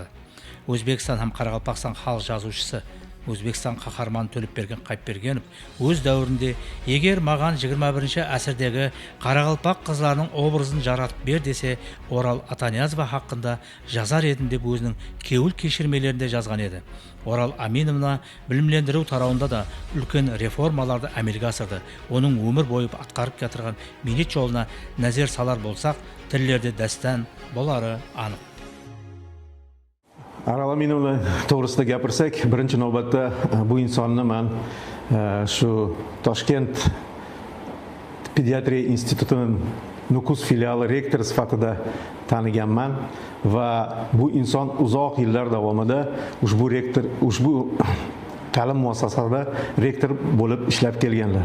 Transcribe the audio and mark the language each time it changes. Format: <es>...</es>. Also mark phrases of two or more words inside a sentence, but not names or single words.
<kaa>Өзбекстан һәм Қарақалпақстан халық жазушысы Өзбекстан қаһарманы Төлепберген Қайыпбергенов өз дәуірінде егер маған 21-ші әсірдегі Қарақалпақ қызларының образын жаратып бер десе, Орал Атаниязова хақында жазар едім деп өзінің кеуіл кешірмелерінде жазған еді. Орал Аминовна білімлендіру тарауында да үлкен реформаларды әмелге асырды. Оның өмір бойы атқарып кетірген милет жолына нәзер салар болсақ, тіллерде дәстан болары анық.</kaa> <uz>Арал Аминовна to'g'risida gapirsak, birinchi navbatda bu insonni men shu Toshkent pediatriya institutining Nukus filiali rektori sifatida taniganman va bu inson uzoq yillar davomida ushbu ta'lim muassasasida rektor bo'lib ishlab kelganlar.</uz>